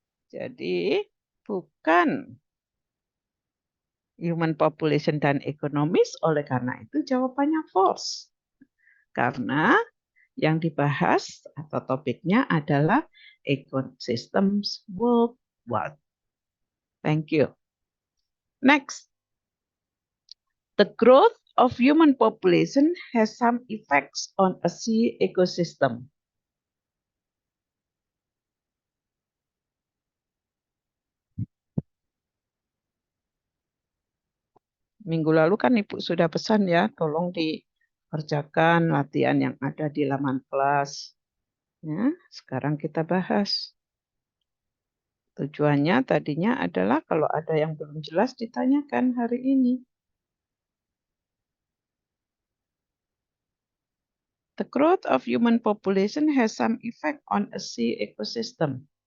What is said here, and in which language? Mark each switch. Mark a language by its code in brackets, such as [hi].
[id] Jadi bukan [en] human population [id] dan economies, oleh karena itu jawabannya false. Karena yang dibahas atau topiknya adalah [en] ecosystems worldwide. Thank you. Next. The growth of human population has some effects on a sea ecosystem. [id] Minggu lalu kan Ibu sudah pesan ya, tolong dikerjakan latihan yang ada di laman kelas. Ya, sekarang kita bahas. Tujuannya tadinya adalah kalau ada yang belum jelas ditanyakan hari ini. [en] The growth of human population has some effect on a sea ecosystem.